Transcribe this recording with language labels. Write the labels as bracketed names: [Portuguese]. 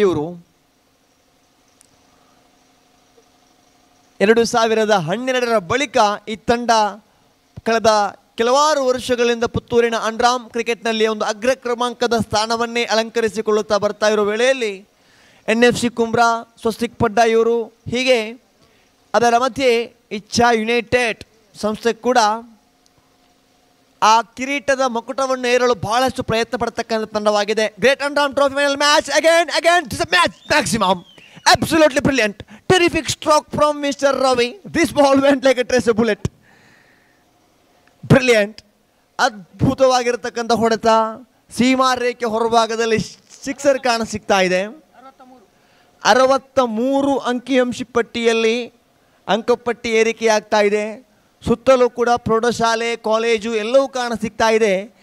[Kannada] ಇವರು 2012ರ ಬಳಿಕ ಈ ತಂಡ ಕಳೆದ ಕೆಲವಾರು ವರ್ಷಗಳಿಂದ ಪುತ್ತೂರಿನ ಅಂಡ್ರಾಮ್ ಕ್ರಿಕೆಟ್ನಲ್ಲಿ ಒಂದು ಅಗ್ರ ಕ್ರಮಾಂಕದ ಸ್ಥಾನವನ್ನೇ ಅಲಂಕರಿಸಿಕೊಳ್ಳುತ್ತಾ ಬರ್ತಾ ಇರೋ ವೇಳೆಯಲ್ಲಿ NFC ಕುಂಬ್ರಾ, ಸ್ವಸ್ತಿಕ್ ಪಡ್ಡಾ ಇವರು, ಹೀಗೆ ಅದರ ಮಧ್ಯೆ ಇಚ್ಛಾ ಯುನೈಟೆಡ್ ಸಂಸ್ಥೆ ಕೂಡ ಆ ಕಿರೀಟದ ಮಕುಟವನ್ನು ಏರಲು ಬಹಳಷ್ಟು ಪ್ರಯತ್ನ ಪಡ್ತಕ್ಕಂಥ ತಂಡವಾಗಿದೆ. [English] Great ಅಂಡ್ರಾಮ್ trophy final match again match maximum. Absolutely brilliant. Terrific stroke from Mr. Ravi. This ball went like a tracer bullet. [Kannada] Brilliant. ಅದ್ಭುತವಾಗಿರತಕ್ಕಂಥ ಹೊಡೆತ. ಸೀಮಾ ರೇಖೆ ಹೊರಭಾಗದಲ್ಲಿ ಸಿಕ್ಸರ್ ಕಾಣಸಿಗ್ತಾ ಇದೆ. 63 ಅಂಕಿಅಂಶ ಪಟ್ಟಿಯಲ್ಲಿ ಅಂಕಪಟ್ಟಿ ಏರಿಕೆಯಾಗ್ತಾ ಇದೆ. ಸುತ್ತಲೂ ಕೂಡ ಪ್ರೌಢಶಾಲೆ, ಕಾಲೇಜು ಎಲ್ಲವೂ ಕಾಣಸಿಗ್ತಾ ಇದೆ.